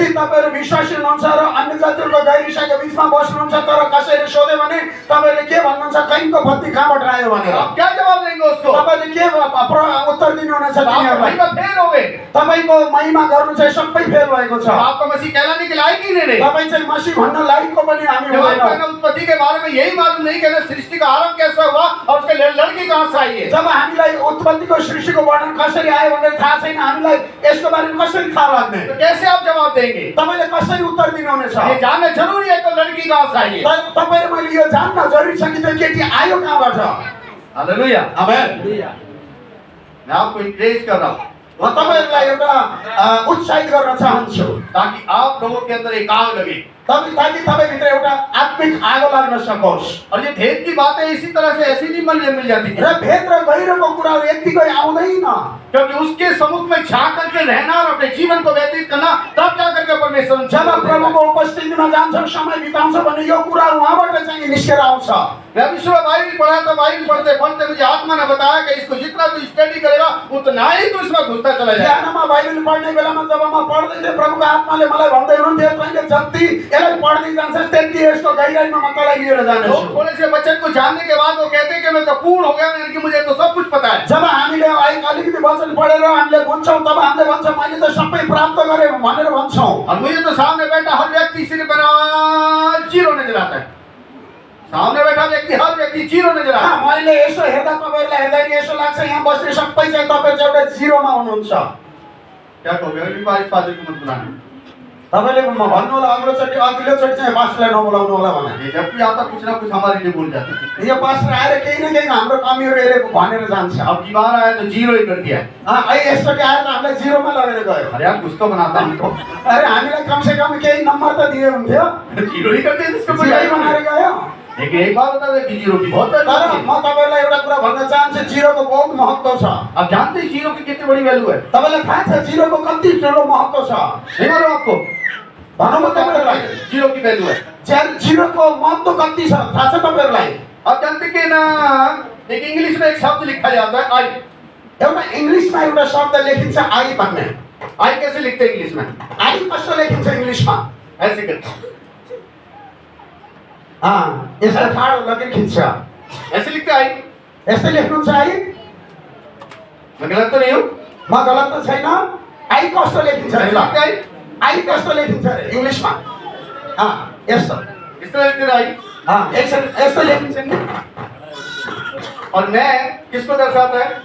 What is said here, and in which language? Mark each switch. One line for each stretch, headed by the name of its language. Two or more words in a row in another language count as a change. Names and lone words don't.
Nepali: यदि तपाईहरु विश्वासी हुनुहुन्छ र अन्य जातिहरुको गैर ईसाईको बीचमा बस्नुहुन्छ तर कसैले सोध्यो भने तपाईहरुले के भन्नुहुन्छ? कैनको पत्नी कहाँबाट आयो भनेर
Hindi: आप क्या जवाब देंगे उसको?
Nepali: तपाईले के उत्तर दिनुहुनेछ
Hindi: आप
Nepali: तिनीहरुलाई?
Hindi: महिमा फेल हो गए।
Nepali: तपाईको महिमा गर्नु चाहिँ सबै फेल भएको छ।
Hindi: आपको मसीह कहलाने के लायक ही नहीं रहे।
Nepali: तपाई चाहिँ मसीह भन्न लायकको पनि हामी
Hindi: जब
Nepali: हुँदैनौँ।
Hindi: आपको उत्पत्ति के बारे में यही मालूम नहीं कि सृष्टि का आरंभ कैसा हुआ और उसके लड़की कहाँ से आई है। जब
Nepali: हामीलाई उत्पत्तिको सृष्टिको वर्णन कसरी आयो भनेर थाहा छैन, हामीलाई यसको बारेमा कसरी थाहा लाग्ने?
Hindi: तो कैसे आप जवाब देंगे?
Nepali: तपाईले कसरी उत्तर दिनुहुनेछ?
Hindi: ये जानना जरूरी है तो लड़की कहाँ से आई है।
Nepali: तपाईले मैले यो जान्न जरुरी छ कि त्यो केटी आयो कहाँबाट?
Hindi: हालेलुया।
Nepali: आमेन।
Hindi: मैं आपको इंकरेज कर रहा हूँ
Nepali: म तपाईहरुलाई एउटा उत्साहित गर्न चाहन्छु
Hindi: ताकि आप लोगों के अंदर एक आग लगे
Nepali: ताकि तपाईभित्र एउटा आत्मिक आगो लाग्न सकोस्।
Hindi: और ये भेद की बातें इसी तरह से ऐसी नहीं मिल जाती
Nepali: र भेद र गहिरोको कुराहरु यतिकै आउँदैन,
Hindi: क्योंकि उसके सम्मुख में छा करके रहना और अपने जीवन को व्यतीत करना, तब जा करके परमेश्वर
Nepali: जब प्रभुको उपस्थितिमा जान्छौ, समय बिताउँछौ भने यो कुरा उहाँबाट चाहिँ निस्केर आउँछ।
Hindi: मैं विश्व में बाइबल पढ़ा था, बाइबल पढ़ते पढ़ते मुझे आत्मा ने बताया कि इसको जितना तू स्टडी करेगा उतना ही तू इसमें घुसता चला जाएगा।
Nepali: ध्यानमा बाइबल पढ्ने बेलामा जब म पढ्दै थिएँ, प्रभुको आत्माले मलाई भन्दै हुनुहुन्थ्यो, तैँले जति यसलाई पढ्दै जान्छस् त्यति यसको गहिराइमा म तँलाई लिएर जानेछु।
Hindi: लोग थोड़े से वचन को जानने के बाद वो कहते हैं कि मैं तो पूर्ण हो गया, यानी कि मुझे तो सब कुछ पता है।
Nepali: जब हामीले अलिकति वचन पढेर हामीले बुझ्छौँ तब हामीले भन्छौँ मैले त सबै प्राप्त गरेँ भनेर भन्छौँ।
Hindi: और मुझे तो सामने बैठा हर व्यक्ति सिर्फ जीरो नजर आता है। सामने बैठा व्यक्ति हर व्यक्ति जीरो नजर आता है।
Nepali: मैले यसो हेर्दा तपाईहरुलाई हेर्दा नि यसो लाग्छ यहाँ बस्ने सबै चाहिँ तपाईहरु चाहिँ एउटा जिरोमा हुनुहुन्छ।
Hindi: क्या कहोगे? अगली बार इस पादरी को मत बुलाना।
Nepali: तपाईले म भन्नु होला अघिल्लो चोटि चाहिँ पास्टरलाई नबोलाउनु होला भने।
Hindi: ये जब भी आता कुछ ना कुछ हमारे लिए बोल जाते हैं।
Nepali: यो पास्टर आएर केही न केही हाम्रो कमीहरु हेरेर भनेर जान्छ।
Hindi: अब की बार आया तो जीरो ही कर दिया।
Nepali: यसचोटि आएर त हामीलाई जिरोमा लगेर गयो।
Hindi: अरे यार कुछ तो बनाता हमको।
Nepali: अरे हामीलाई
Hindi: कम से कम
Nepali: केही नम्बर त दिए हुन्थ्यो।
Hindi: जीरो ही कर दिया जिसको
Nepali: जिरो बनाएर गयो।
Hindi: लेकिन एक बात बता दे कि जीरो की बहुत
Nepali: तर
Hindi: वैल्यू है।
Nepali: म तपाईहरुलाई एउटा कुरा भन्न चाहन्छु, जिरोको बहुत महत्व छ।
Hindi: आप जानते हैं जीरो की कितनी बड़ी वैल्यू है?
Nepali: तपाईलाई थाहा छ जिरोको कति ठुलो महत्व छ?
Hindi: नहीं मालूम आपको?
Nepali: भनौँ म तपाईहरुलाई
Hindi: जीरो की वैल्यू है।
Nepali: जिरोको महत्व कति छ थाहा छ तपाईहरुलाई?
Hindi: आप जानते कि ना एक इंग्लिश में एक शब्द लिखा जाता है आई।
Nepali: एउटा इंग्लिशमा एउटा शब्द लेखिन्छ आई भन्ने।
Hindi: आई कैसे लिखते हैं इंग्लिश में?
Nepali: आई कसो लेखिन्छ इंग्लिशमा?
Hindi: ऐसे करते
Nepali: यसो ठाडो लेखिन्छ।
Hindi: ऐसे लिखते आई।
Nepali: यस्तै लेख्नुहुन्छ आई?
Hindi: मैं गलत तो नहीं हूँ?
Nepali: म गलत त छैन? आई कस्तो लेखिन्छ
Hindi: ऐसे
Nepali: ल?
Hindi: लिखते आई।
Nepali: आई कस्तो लेखिन्छ रे इंग्लिशमा? यस्तो।
Hindi: इस तरह लिखते आई।
Nepali: यस्तो लेखिन्छ नि।
Hindi: और मैं किसको दर्शाता है?